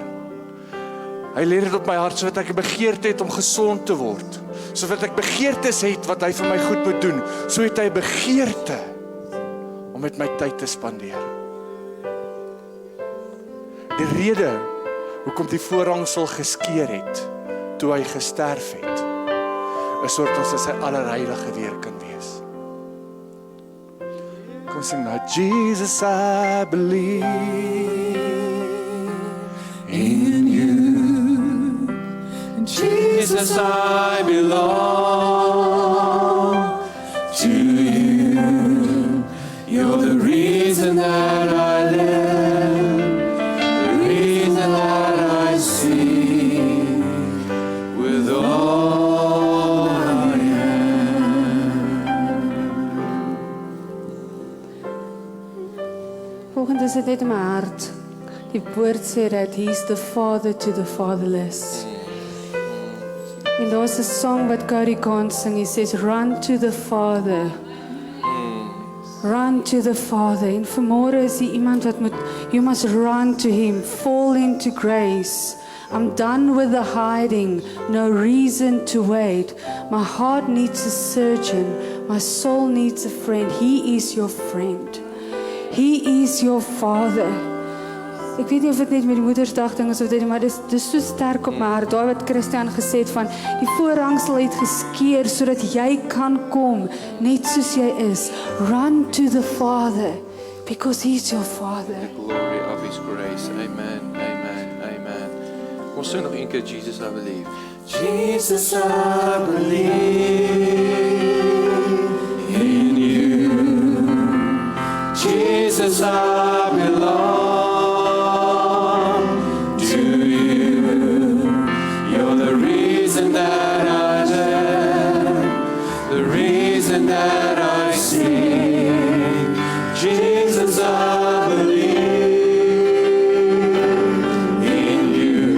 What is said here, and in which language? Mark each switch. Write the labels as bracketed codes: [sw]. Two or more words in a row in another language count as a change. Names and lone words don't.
[af] Hy lê dit op my hart, sodat ek 'n begeerte het om gesond te word, sodat ek begeertes het wat hy vir my goed moet doen, so het hy 'n begeerte om met my tyd te spandeer. Die rede hoekom die voorhangsel geskeur het, toe hy gesterf het, is sodat ons in sy allerheilige weer kan wees. Kom sing nou, Jesus, [en] I believe in you. Jesus, I belong to you. You're the reason that I live, the reason that I see, with all I am. [af] Volgende is dit net in my hart. Die woord sê dat [en] he's the father to the fatherless. [af] En daar's 'n song wat Cody Khan sing. [en] He says, run to the Father. Run to the Father. [af] En vanmôre is hier iemand wat moet, [en] you must run to him. Fall into grace. I'm done with the hiding. No reason to wait. My heart needs a surgeon. My soul needs a friend. He is your friend. He is your Father. [af] Ek weet nie of dit net met die Moedersdag ding is of dit, maar dis so sterk op my hart. Daar wat Christian gesê het van die voorhangsel het geskeur sodat jy kan kom net soos jy is. [en] Run to the Father because he's your Father. The glory of his grace. Amen. Amen. Amen. [af] Ons sing nog een keer Jesus, [en] I believe. Jesus, I believe in you. Jesus, I belong. That I see, Jesus, I believe in you.